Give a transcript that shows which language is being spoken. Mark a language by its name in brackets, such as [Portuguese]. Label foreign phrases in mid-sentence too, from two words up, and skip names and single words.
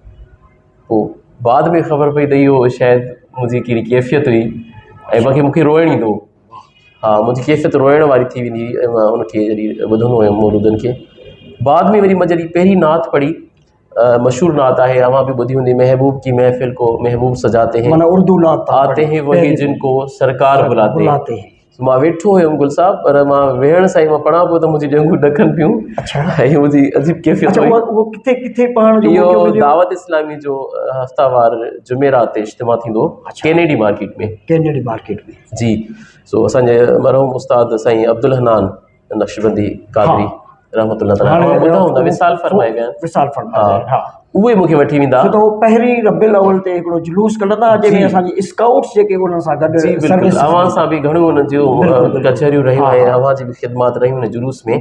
[Sindhi] पोइ बाद में ख़बर पई त इहो शायदि मुंहिंजी कहिड़ी कैफ़ियत हुई ऐं बाक़ी मूंखे रोइणु ईंदो। हा, मुंहिंजी कैफ़ियत रोइण वारी थी वेंदी हुई ऐं मां उनखे जॾहिं ॿुधंदो हुयुमि मौलूदनि खे। बाद में वरी मां जॾहिं पहिरीं नात पढ़ी, मशहूरु नात आहे, अवां बि ॿुधी हूंदी, [Hindi] महबूब की महफ़िल को महबूब सजाते हैं, [Sindhi] माना उर्दू नात [Hindi] आते हैं वही जिनको सरकार बुलाते हैं। [Sindhi] मां वेठो हुयुमि गुल साहब, पर मां वेहण सां ई मां पढ़ां पियो त मुंहिंजी ॼंघूं ॾकनि पियूं। ऐं मुंहिंजी अजीब कैफ़ियत हुई। उहो किथे किथे पढ़ण जो इहो मौक़ो मिलियो? दावत इस्लामी जो हफ़्तावार जुमेरात ते इज्तिमा थींदो कैनेडी मार्केट में। कैनेडी मार्केट में, जी। सो असांजे मरहूम उस्ताद साईं अब्दुल हनान नक्शबंदी कादरी [Arabic] رحمة الله تعالى, [Sindhi] तव्हां ॿुधा हूंदा, विसाल फरमाए विया आहिनि। विसाल फरमाए विया आहिनि, हा। उहे मूंखे वठी वेंदा। छो त उहो पहिरीं रबियुल अव्वल ते हिकिड़ो जुलूस कढंदा जंहिंमें असांजी स्काउट्स जेके उन सां गॾु जी बिल्कुलु, अवां सां बि घणियूं हुन जूं कचहरियूं रहियूं ऐं अवां जी बि ख़िदमात रहियूं हुन जुलूस में।